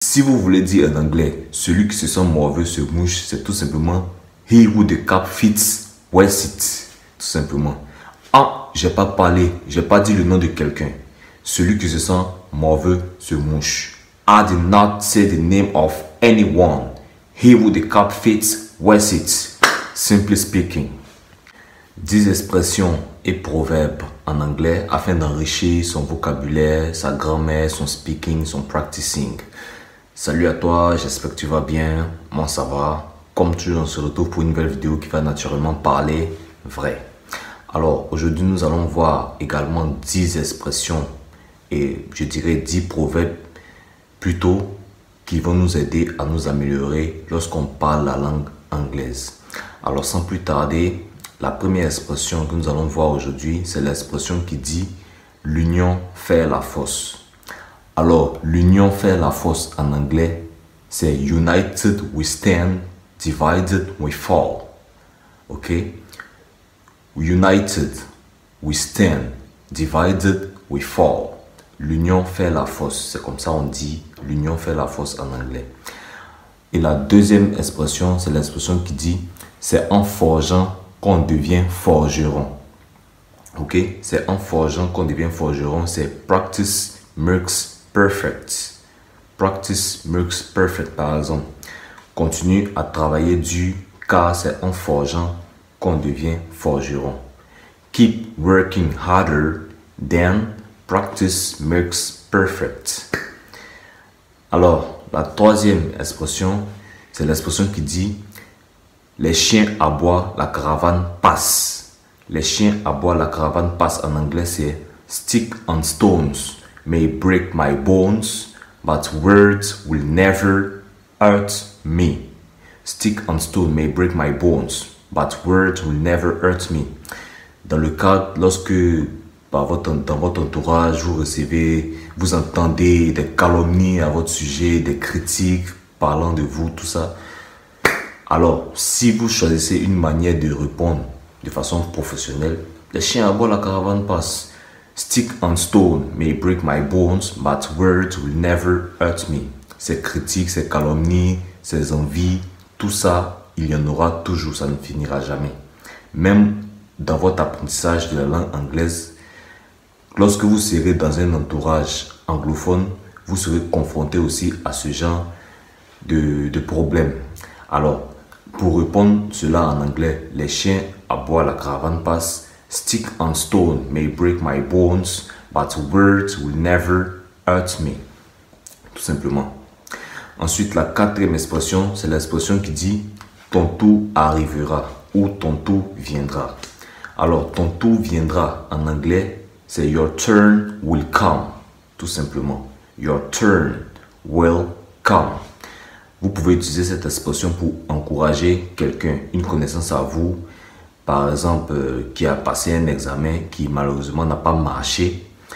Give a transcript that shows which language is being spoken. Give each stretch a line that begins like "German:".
French: Si vous voulez dire en anglais, celui qui se sent morveux se mouche, c'est tout simplement
English: he who the cap fits wears it.
French: Tout simplement. Ah, j'ai pas parlé, j'ai pas dit le nom de quelqu'un. Celui qui se sent morveux se mouche.
English: I did not say the name of anyone. He who the cap fits wears it. Simply speaking.
French: 10 expressions et proverbes en anglais afin d'enrichir son vocabulaire, sa grammaire, son speaking, son practicing. Salut à toi, j'espère que tu vas bien. Moi ça va. Comme toujours, on se retrouve pour une nouvelle vidéo qui va naturellement parler vrai. Alors aujourd'hui nous allons voir également 10 expressions et je dirais 10 proverbes plutôt qui vont nous aider à nous améliorer lorsqu'on parle la langue anglaise. Alors sans plus tarder, la première expression que nous allons voir aujourd'hui, c'est l'expression qui dit « l'union fait la force ». Alors, l'union fait la force en anglais, c'est «
English: united we stand, divided we fall ». Ok? United we stand, divided we fall.
French: L'union fait la force, c'est comme ça on dit « l'union fait la force » en anglais. Et la deuxième expression, c'est l'expression qui dit « c'est en forgeant qu'on devient forgeron ». Ok, c'est en forgeant qu'on devient forgeron, c'est
English: practice makes perfect. Practice makes perfect,
French: par exemple. Continue à travailler dur car c'est en forgeant qu'on devient forgeron.
English: Keep working harder, then practice makes perfect.
French: Alors, la troisième expression, c'est l'expression qui dit les chiens aboient, la caravane passe. Les chiens aboient, la caravane passe en anglais, c'est
English: stick on stones may break my bones, but words will never hurt me. Stick on stone may break my bones, but words will never hurt me.
French: Dans le cas, lorsque dans votre entourage, vous entendez des calomnies à votre sujet, des critiques parlant de vous, tout ça. Alors, si vous choisissez une manière de répondre de façon professionnelle, les chiens aboient, la caravane passe.
English: Stick on stone may break my bones, but words will never hurt me.
French: Ces critiques, ces calomnies, ces envies, tout ça, il y en aura toujours, ça ne finira jamais. Même dans votre apprentissage de la langue anglaise, lorsque vous serez dans un entourage anglophone, vous serez confronté aussi à ce genre de problèmes. Alors, pour répondre cela en anglais, les chiens aboient, la caravane passe.
English: Stick on stone may break my bones, but words will never hurt me.
French: Tout simplement. Ensuite, la quatrième expression, c'est l'expression qui dit ton tour arrivera ou ton tour viendra. Alors, ton tour viendra en anglais, c'est
English: your turn will come.
French: Tout simplement.
English: Your turn will come.
French: Vous pouvez utiliser cette expression pour encourager quelqu'un, une connaissance à vous, par exemple, qui a passé un examen qui malheureusement n'a pas marché.